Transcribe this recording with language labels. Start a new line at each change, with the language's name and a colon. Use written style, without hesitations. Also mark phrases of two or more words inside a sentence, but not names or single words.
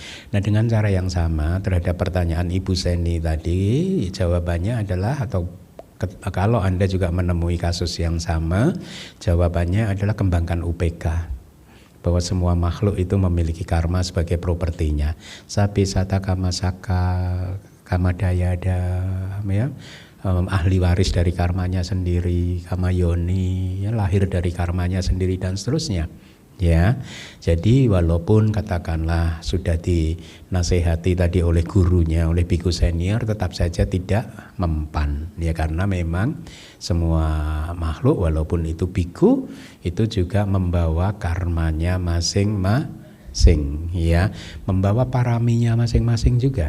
Indonesian: Nah, dengan cara yang sama terhadap pertanyaan Ibu Seni tadi, jawabannya adalah, atau kalau Anda juga menemui kasus yang sama, jawabannya adalah kembangkan UPK. Bahwa semua makhluk itu memiliki karma sebagai propertinya.
Pali: Sabbe satta kama saka, kama dayada,
Indonesian: ya, ahli waris dari karmanya sendiri,
Pali: kama yoni,
Indonesian: ya, lahir dari karmanya sendiri dan seterusnya. Ya, jadi walaupun katakanlah sudah dinasehati tadi oleh gurunya, oleh biku senior, tetap saja tidak mempan, ya, karena memang semua makhluk walaupun itu biku itu juga membawa karmanya masing-masing, ya, membawa paraminya masing-masing juga.